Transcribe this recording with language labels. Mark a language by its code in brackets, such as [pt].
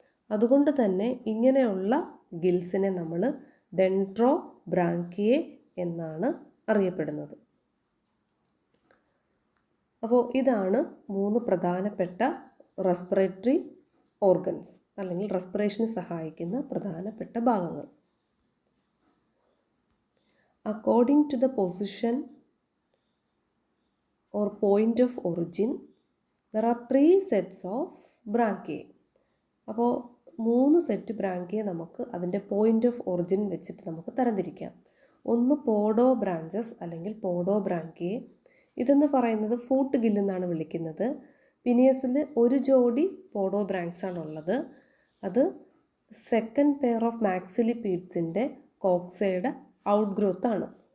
[ml] അതുകൊണ്ട് തന്നെ ഇങ്ങനെയുള്ള ഗിൽസിനെ നമ്മൾ ഡെൻഡ്രോബ്രാങ്കിയേ എന്നാണ് അറിയപ്പെടുന്നത്. അപ്പോൾ ഇതാണ് 3 പ്രധാനപ്പെട്ട റെസ്പിറേറ്ററി ഓർഗൻസ് അല്ലെങ്കിൽ റെസ്പിറേഷന് സഹായിക്കുന്ന പ്രധാനപ്പെട്ട ഭാഗങ്ങൾ. [en] According to the position or point of origin, there are 3 sets of branchiae. [ml] അപ്പോൾ 3 സെറ്റ് ബ്രാങ്കിയെ നമുക്ക് അതിൻ്റെ പോയിൻ്റ് ഓഫ് ഒറിജിൻ വെച്ചിട്ട് നമുക്ക് തരംതിരിക്കാം. ഒന്ന് പോഡോ ബ്രാഞ്ചസ് അല്ലെങ്കിൽ പോഡോ ബ്രാങ്കിയെ. ഇതെന്ന് പറയുന്നത് ഫൂട്ട് ഗില്ലെന്നാണ് വിളിക്കുന്നത്. പിനിയസിൽ ഒരു ജോഡി പോഡോ ബ്രാങ്ക്സ് ആണുള്ളത്. അത് second pair of മാക്സിലിപീഡ്സിൻ്റെ കോക്സയുടെ out growth ആണ്.